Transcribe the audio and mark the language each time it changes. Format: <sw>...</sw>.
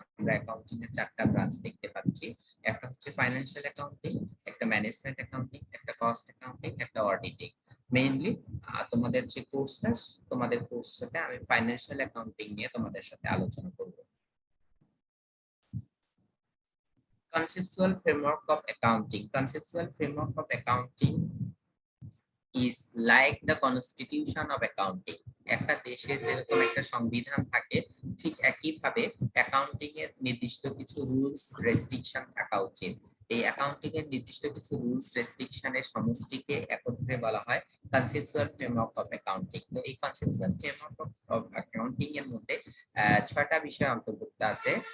<bn>আমরা অ্যাকাউন্টিং এর চারটা ব্রাঞ্চ দেখতে পাচ্ছি। একটা হচ্ছে ফাইন্যান্সিয়াল অ্যাকাউন্টিং, একটা ম্যানেজমেন্ট অ্যাকাউন্টিং, একটা কস্ট অ্যাকাউন্টিং, একটা অডিটিং। মেইনলি তোমাদের যে কোর্সটা, তোমাদের কোর্সটাতে আমি ফাইন্যান্সিয়াল অ্যাকাউন্টিং নিয়ে তোমাদের সাথে আলোচনা করব।</bn> <en>Conceptual framework of accounting. Conceptual framework of accounting is like the constitution of accounting।</en> <bn>একটা দেশের যেরকম একটা সংবিধান থাকে, ঠিক একইভাবে অ্যাকাউন্টিং এর নির্দিষ্ট কিছু রুলস রেস্ট্রিকশন থাকা উচিত। এই অ্যাকাউন্টিং এর নির্দিষ্ট কিছু রুলস রেস্ট্রিকশনের সমষ্টিকে একত্রে বলা হয় কনসেপচুয়াল ফ্রেমওয়ার্ক অফ অ্যাকাউন্টিং। তো এই কনসেপচুয়াল ফ্রেমওয়ার্ক অফ অ্যাকাউন্টিং এর মধ্যে 6টা বিষয় অন্তর্ভুক্ত আছে।</bn>